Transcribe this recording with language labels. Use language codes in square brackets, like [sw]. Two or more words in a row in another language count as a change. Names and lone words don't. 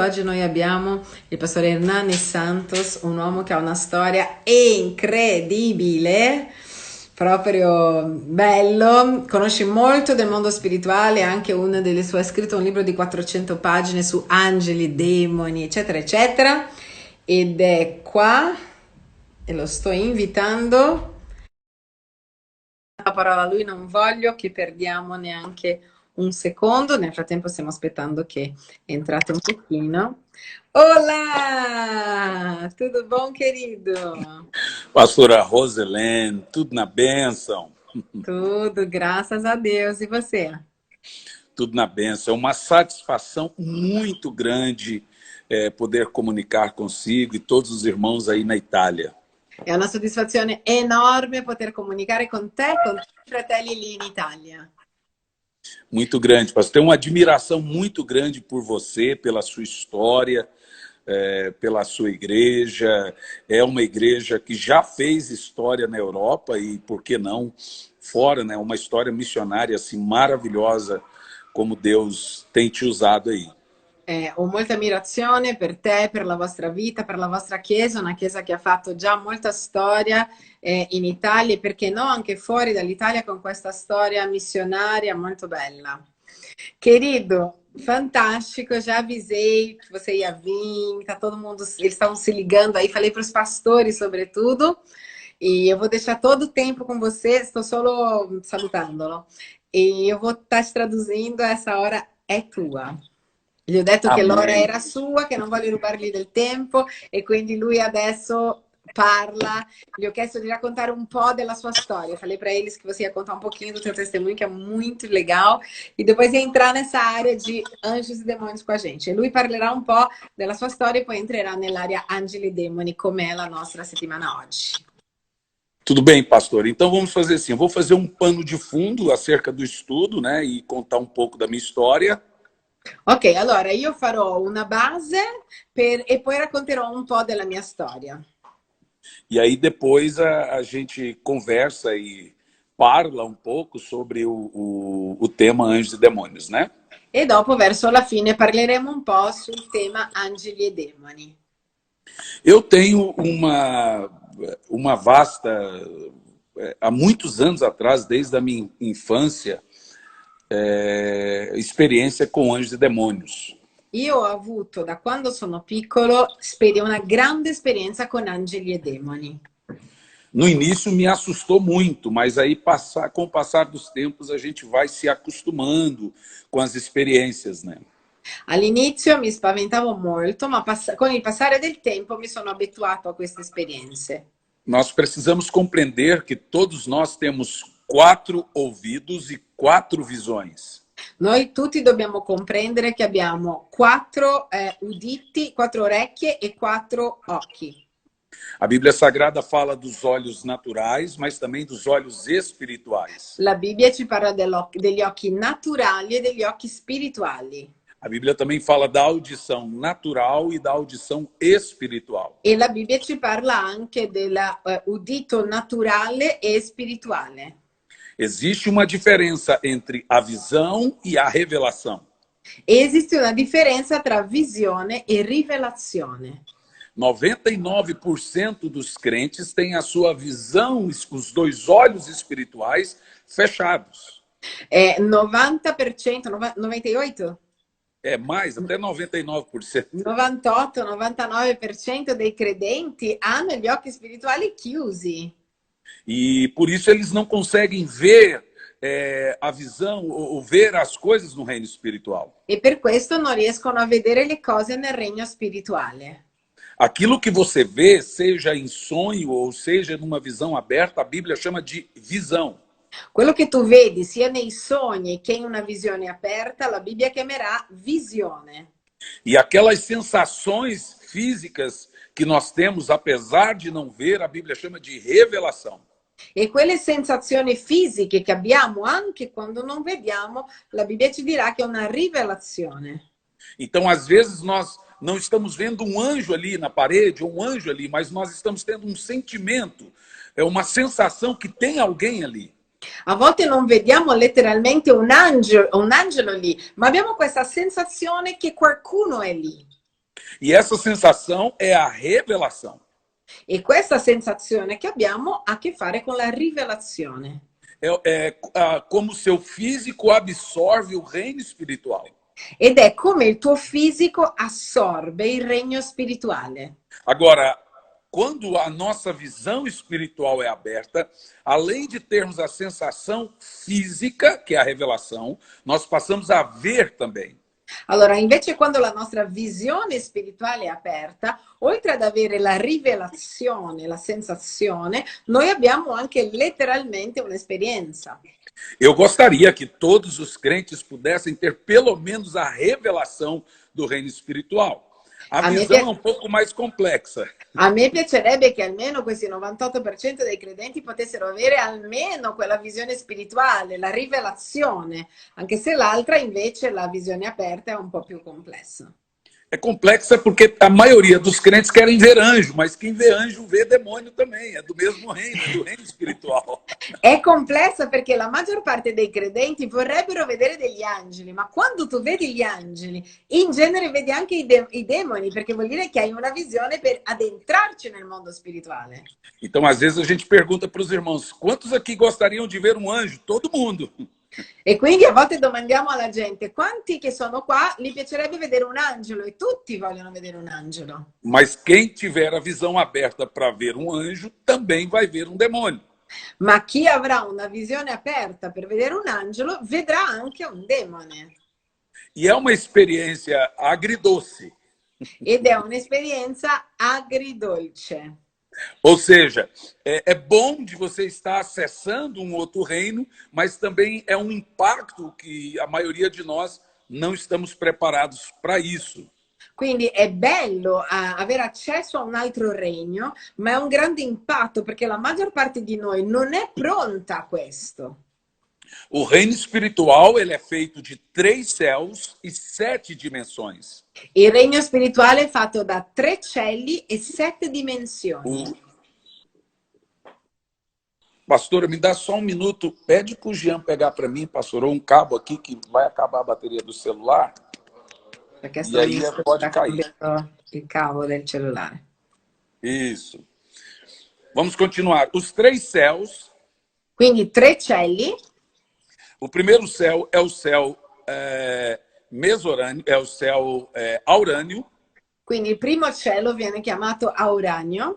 [it] Oggi noi abbiamo il pastore Hernani Santos, un uomo che ha una storia incredibile, proprio bello, conosce molto del mondo spirituale, anche una delle sue, ha scritto un libro di 400 pagine su angeli, demoni, eccetera, eccetera, ed è qua e lo sto invitando. La parola a lui, non voglio che perdiamo neanche un secondo. Nel frattempo stiamo aspettando che entrate un pochino. [pt] Olá! Tudo bom, querido? Pastora Roselene, tudo na bênção, Tudo, graças a Deus. E você? tudo na bênção. É uma satisfação muito grande poder comunicar consigo e todos os irmãos aí na Itália. [it] È una soddisfazione enorme poter comunicare con te e con tutti i fratelli lì in Italia. [pt] Muito grande, pastor. Tenho uma admiração muito grande por você, pela sua história, pela sua igreja. É uma igreja que já fez história na Europa e, por que não, fora, né? Uma história missionária assim, maravilhosa, como Deus tem te usado aí. [it] Ho molta ammirazione per te, per la vostra vita, per la vostra chiesa, una chiesa che ha fatto già molta storia in Italia e perché no anche fuori dall'Italia con questa storia missionária molto bella. [pt] Querido, fantástico, já avisei que você ia vir, tá todo mundo, eles estavam se ligando aí, falei para os pastores sobretudo, e eu vou deixar todo o tempo com você, estou [it] solo salutandolo, [pt] e eu vou estar te traduzindo, essa hora [it] è tua. Gli ho detto che l'ora [pt] Amém. [it] era sua, che non voglio rubargli del tempo e quindi lui adesso parla. Gli ho chiesto di raccontare un po' della sua storia. [pt] Falei para eles que você ia contar um pouquinho do seu testemunho, que é muito legal, e depois ia entrar nessa área de anjos e demônios com a gente. [it] E lui parlerà un po' della sua storia e poi entrerà nell'area angeli e demoni, come è la nostra settimana oggi. [pt] Tudo bem, pastor. Então vamos fazer assim. Eu vou fazer um pano de fundo acerca do estudo, né, e contar um pouco da minha história. [it] Ok, allora io farò una base e poi racconterò un po' della mia storia. [pt] E aí depois a gente conversa e parla um pouco sobre o tema anjos e demônios, né? [it] E dopo, verso la fine, parleremo un po' sul tema angeli e demoni. [pt] Eu tenho uma vasta, há muitos anos atrás, desde a minha infância, experiência com anjos e demônios. [it] Io ho avuto, da quando sono piccolo, una grande esperienza con angeli e demoni. [pt] No início me assustou muito, mas aí com o passar dos tempos a gente vai se acostumando com as experiências, né? [it] All'inizio mi spaventavo molto, ma con il passare del tempo mi sono abituato a queste esperienze. [pt] Nós precisamos compreender que todos nós temos 4 ouvidos e 4 visões. [it] Noi tutti dobbiamo comprendere che abbiamo 4 uditi, 4 orecchie e 4 occhi. [pt] A Bíblia Sagrada fala dos olhos naturais, mas também dos olhos espirituais. [it] La Bibbia ci parla degli occhi naturali e degli occhi spirituali. [pt] A Bíblia também fala da audição natural e da audição espiritual. [it] E la Bibbia ci parla anche dell'udito naturale e spirituale. [pt] Existe uma diferença entre a visão e a revelação. [it] Esiste una differenza tra visione e rivelazione. [pt] 99% dos crentes têm a sua visão, os 2 olhos espirituais fechados. [it] 90%, 98%? [pt] É mais, até 99%. [it] 98, 99% dei credenti hanno gli occhi spirituali chiusi. [pt] E por isso eles não conseguem ver a visão ou ver as coisas no reino espiritual. [it] E per questo non riescono a vedere le cose nel regno spirituale. [pt] Aquilo que você vê, seja em sonho ou seja numa visão aberta, a Bíblia chama de visão. [it] Quello che tu vedi sia nei sogni che in una visione aperta, la Bibbia chiamerà visione. [pt] E aquelas sensações físicas que nós temos, apesar de não ver, a Bíblia chama de revelação. [it] E quelle sensazioni fisiche che abbiamo anche quando non vediamo, la Bibbia ci dirà che è una rivelazione. [pt] Então, às vezes, nós não estamos vendo um anjo ali na parede, ou um anjo ali, mas nós estamos tendo um sentimento, uma sensação que tem alguém ali. [it] A volte non vediamo letteralmente un angelo lì, ma abbiamo questa sensazione che qualcuno è lì. [pt] E essa sensação é a revelação. [it] E questa sensazione che abbiamo ha a che fare con la rivelazione. [pt] Como seu físico absorve o reino espiritual. [it] Ed è come il tuo fisico assorbe il regno spirituale. [pt] Agora, quando a nossa visão espiritual é aberta, além de termos a sensação física, que é a revelação, nós passamos a ver também. [it] Allora, invece quando la nostra visione spirituale è aperta, oltre ad avere la rivelazione, la sensazione, noi abbiamo anche letteralmente un'esperienza. [pt] Eu gostaria que todos os crentes pudessem ter pelo menos a revelação do reino espiritual. A visão é um pouco mais complexa. [it] A me piacerebbe che almeno questi 98% dei credenti potessero avere almeno quella visione spirituale, la rivelazione, anche se l'altra invece, la visione aperta, è un po' più complessa. [pt] É complexa porque a maioria dos crentes querem ver anjo, mas quem vê anjo vê demônio também, é do mesmo reino, é do reino espiritual. [it] È complessa perché la maggior parte dei credenti vorrebbero vedere degli angeli, ma quando tu vedi gli angeli, in genere vedi anche i demoni, perché vuol dire che hai una visione per addentrarci nel mondo spirituale. [pt] Então, às vezes, a gente pergunta para os irmãos, quantos aqui gostariam de ver um anjo? Todo mundo. [it] E quindi a volte domandiamo alla gente, quanti che sono qua gli piacerebbe vedere un angelo? E tutti vogliono vedere un angelo. [pt] Mas quem tiver a visão aberta para ver um anjo, também vai ver um demônio. [it] Ma chi avrà una visione aperta per vedere un angelo, vedrà anche un demone. [pt] E é uma experiência agridoce. [it] Ed è un'esperienza agridolce. [pt] Ou seja, é bom de você estar acessando um outro reino, mas também é um impacto que a maioria de nós não estamos preparados para isso. [it] Quindi è bello avere accesso a un altro regno, ma è un grande impatto perché la maggior parte di noi non è pronta a questo. [pt] O reino espiritual ele é feito de 3 céus e 7 dimensões. [it] Il regno spirituale è fatto da 3 cieli e 7 dimensioni. [pt] Pastora, me dá só um minuto. Pede para o Jean pegar para mim, pastor, um cabo aqui que vai acabar a bateria do celular. [it] Perché [pt] E aí pode cair. [it] Il cavo del cellulare. [pt] Isso. Vamos continuar. Os 3 céus. [it] Quindi 3 cieli. [pt] O primeiro céu é o céu mesorâneo, é o céu aurânio. [it] Quindi il primo cielo viene chiamato Auranio.